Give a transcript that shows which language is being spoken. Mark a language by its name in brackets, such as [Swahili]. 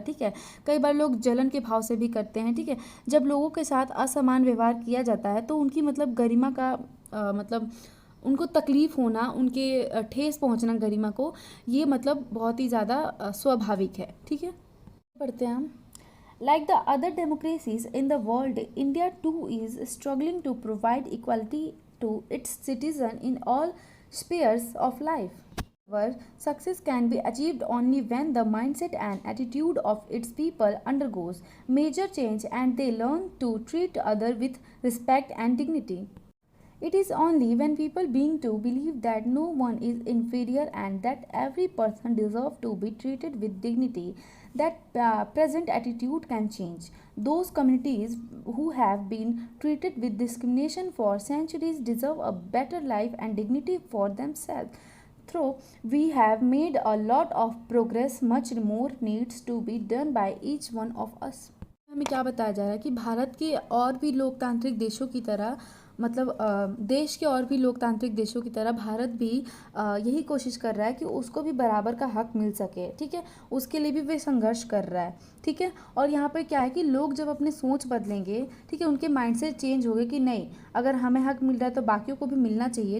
[Hindi] ठीक है, कई बार लोग जलन के भाव से भी करते हैं। ठीक है, जब लोगों के साथ असमान व्यवहार किया जाता है तो उनकी मतलब गरिमा का मतलब उनको तकलीफ होना, उनके ठेस पहुंचना गरिमा को, ये मतलब बहुत ही ज़्यादा स्वाभाविक है। ठीक है, पढ़ते हैं हम। [English] Like the other democracies in the world, India too is struggling to provide equality to its citizens in all spheres of life. However, success can be achieved only when the mindset and attitude of its people undergoes major change and they learn to treat others with respect and dignity. It is only when people begin to believe that no one is inferior and that every person deserves to be treated with dignity that present attitude can change. Those communities who have been treated with discrimination for centuries deserve a better life and dignity for themselves. Though we have made a lot of progress, much more needs to be done by each one of us. [Hindi] हमें क्या बताया जा रहा है कि भारत के और भी लोकतांत्रिक देशों की तरह मतलब देश के और भी लोकतांत्रिक देशों की तरह भारत भी यही कोशिश कर रहा है कि उसको भी बराबर का हक मिल सके। ठीक है, उसके लिए भी वे संघर्ष कर रहा है। ठीक है, और यहाँ पर क्या है कि लोग जब अपने सोच बदलेंगे, ठीक है, उनके माइंडसेट चेंज होंगे कि नहीं अगर हमें हक मिल रहा है तो बाकियों को भी मिलना चाहिए।